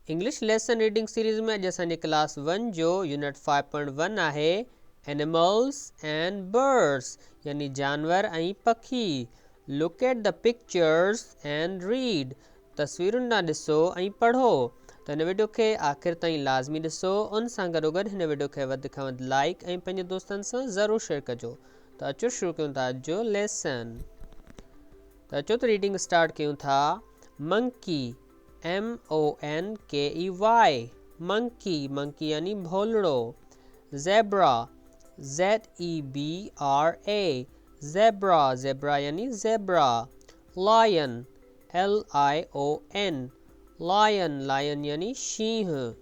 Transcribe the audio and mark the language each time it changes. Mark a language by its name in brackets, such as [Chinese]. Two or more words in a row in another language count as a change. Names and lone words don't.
[English] English lesson reading series [Sindhi] में अॼु असांजे क्लास 1 जो यूनिट 5.1 आहे [English] animals and birds [Sindhi] यानी जानवर ऐं पखी। [English] look at the pictures and read, [Sindhi] तस्वीरुनि ॾांहुं ॾिसो ऐं पढ़ो। त हिन वीडियो खे आख़िर ताईं लाज़मी ॾिसो, उन सां गॾोगॾु हिन वीडियो खे वधि खां वधि लाइक ऐं पंहिंजे दोस्तनि सां ज़रूरु शेयर कजो। त अचो शुरू कयूं था अॼु जो लेसन। त अचो त [English] reading start [Sindhi] कयूं था। मंकी MONKEY, मंकी, मंकी यानी भोलड़ो। ज़ेब्रा ZEBRA, ज़ेब्रा, ज़ेब्रा यानी ज़ेब्रा। लायन LION, लायन, लायन यानी शींह।